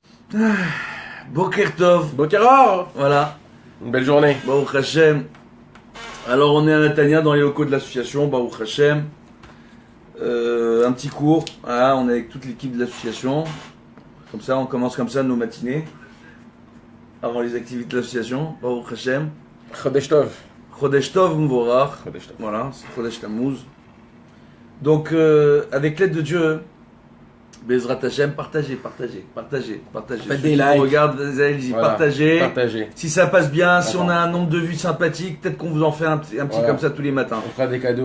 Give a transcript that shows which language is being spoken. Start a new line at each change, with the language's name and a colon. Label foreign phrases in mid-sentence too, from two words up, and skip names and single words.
Hebrew: בוקר טוב. Bokeror.
French: Voilà. Une belle journée.
Hebrew: ברוך השם.
French: Alors on est à Natania dans les locaux de l'association Baruch Hashem. Un petit cours. Voilà, on est avec toute l'équipe de l'association. Comme ça, on commence comme ça nos matinées. Avant les activités de l'association.
Hebrew: ברוך השם. חודש טוב. חודש טוב מבורך. חודש טוב.
French: Voilà, c'est
Hebrew: חודש תמוז.
French: Donc, avec l'aide de Dieu,
Hebrew: בעזרת השם,
French: partagez. Faites des likes. Regarde, allez-y, Voilà. partagez. Partagez. Si ça passe bien, si Attends. on a un nombre de vues sympathique, peut-être qu'on vous en fait un petit Voilà. comme ça tous les matins. On fera des cadeaux.